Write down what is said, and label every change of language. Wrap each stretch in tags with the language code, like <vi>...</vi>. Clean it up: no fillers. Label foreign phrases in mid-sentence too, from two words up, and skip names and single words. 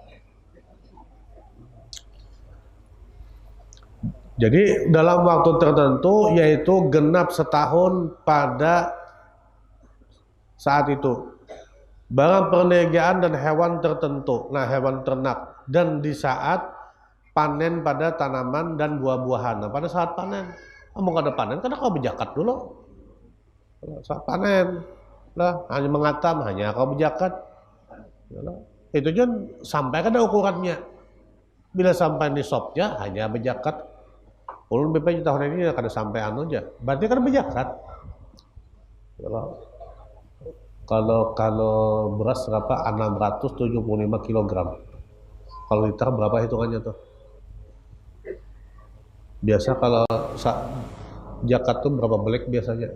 <id>Jadi dalam waktu tertentu yaitu genap setahun pada saat itu. Barang perniagaan dan hewan tertentu. Nah, hewan ternak dan di saat panen pada tanaman dan buah-buahan.</id> <bjn>Nah, pada saat panen, mau kada panen, kada kau berzakat dulu. Saat panen, lah hanya mengatam, hanya kau berzakat. Itu kan sampai kada ukurannya. Bila sampai nisabnya hanya berzakat. Ulun BPJ tahun ini kada sampai aja. Berarti kada berzakat.</bjn> <id>Kalau beras berapa? 675 kg. Kalau liter berapa hitungannya tuh? Biasa kalau zakat tuh berapa belek biasanya?</id>